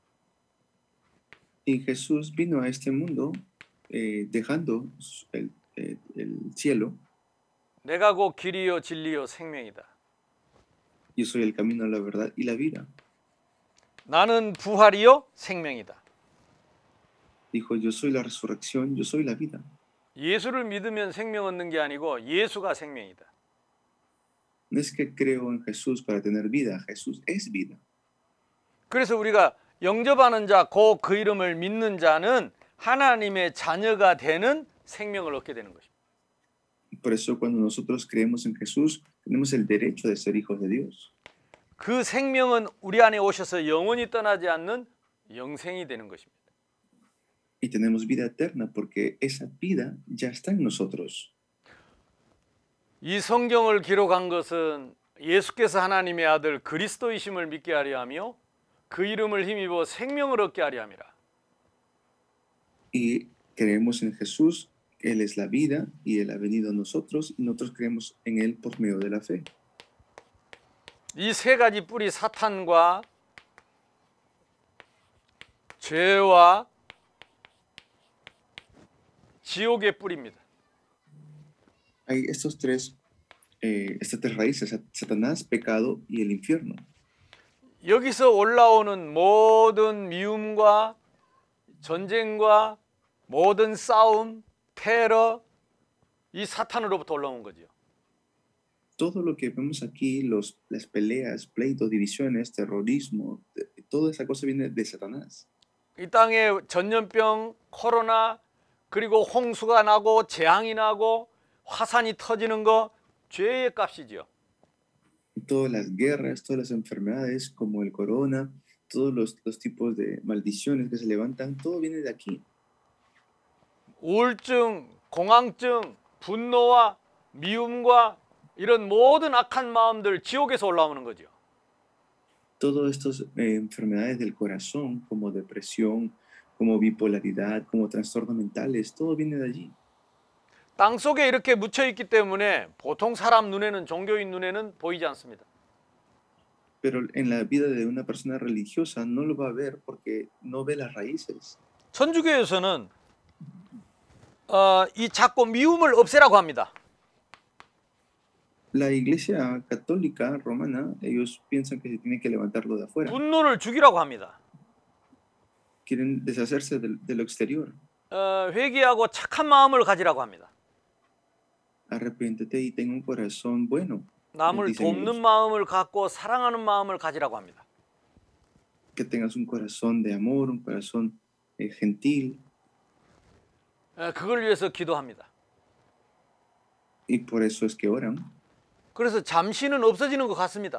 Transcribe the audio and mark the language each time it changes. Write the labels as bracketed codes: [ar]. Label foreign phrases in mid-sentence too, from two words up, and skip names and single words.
[es] Y Jesús vino a este mundo dejando el cielo. [ko] 내가 곧 길이요 진리요 생명이다. [es] Yo soy el camino, la verdad y la vida. [ko] 나는 부활이요 생명이다. [es] Dijo, yo soy la resurrección, yo soy la vida. [ko] 예수를 믿으면 생명 얻는 게 아니고 예수가 생명이다. [es] No es que creo en Jesús para tener vida, Jesús es vida. [ko] 그래서 우리가 영접하는 자, 곧 그 이름을 믿는 자는 하나님의 자녀가 되는 생명을 얻게 되는 것입니다. [es] Por eso cuando nosotros creemos en Jesús, tenemos el derecho de ser hijos de Dios. [ko] 그 생명은 우리 안에 오셔서 영원히 떠나지 않는 영생이 되는 것입니다. [es] Y tenemos vida eterna porque esa vida ya está en nosotros. [ko] 이 성경을 기록한 것은 예수께서 하나님의 아들 그리스도이심을 믿게 하려 하며 그 이름을 힘입어 생명을 얻게 하려 함이라. [es] Y creemos en Jesús, Él es la vida y Él ha venido a nosotros y nosotros creemos en Él por medio de la fe. [ko] 이 세 가지 뿌리 사탄과 죄와 지옥의 뿌리입니다. [es] Hay estas tres raíces, Satanás, pecado y el infierno. [ko] 여기서 올라오는 모든 미움과 전쟁과 모든 싸움, 테러, 이 사탄으로부터 올라온 거죠. [es] Todo lo que vemos aquí, las peleas, pleitos, divisiones, terrorismo, toda esa cosa viene de Satanás. [ko] 이 땅에 전염병, 코로나, 그리고 홍수가 나고 재앙이 나고 화산이 터지는 거 죄의 값이죠. [es] Todas las guerras, todas las enfermedades como el corona, todos los tipos de maldiciones que se levantan, todo viene de aquí. [ko] 우울증, 공황증, 분노와 미움과 이런 모든 악한 마음들 지옥에서 올라오는 거죠. [es] Todas estas enfermedades del corazón, como depresión, como bipolaridad, como trastornos mentales, todo viene de allí. [ko] 땅 속에 이렇게 묻혀 있기 때문에 보통 사람 눈에는, 종교인 눈에는 보이지 않습니다. [es] Pero en la vida de una persona religiosa no lo va a ver porque no ve las raíces. [ko] 천주교에서는 이 자꾸 미움을 없애라고 합니다. [es] La iglesia católica romana, ellos piensan que se tiene que levantarlo de afuera. [ko] 분노를 죽이라고 합니다. [es] Quieren deshacerse de lo exterior. [ko] 회개하고 착한 마음을 가지라고 합니다. [es] Arrepiéntete y ten un corazón bueno. [ko] 남을 [es] dicen [ko] 돕는 [es] ellos. [ko] 마음을 갖고 사랑하는 마음을 가지라고 합니다. [es] Que tengas un corazón de amor, un corazón gentil. [ko] 그걸 위해서 기도합니다. [es] Y por eso es que oran. [ko] 그래서 잠시는 없어지는 것 같습니다.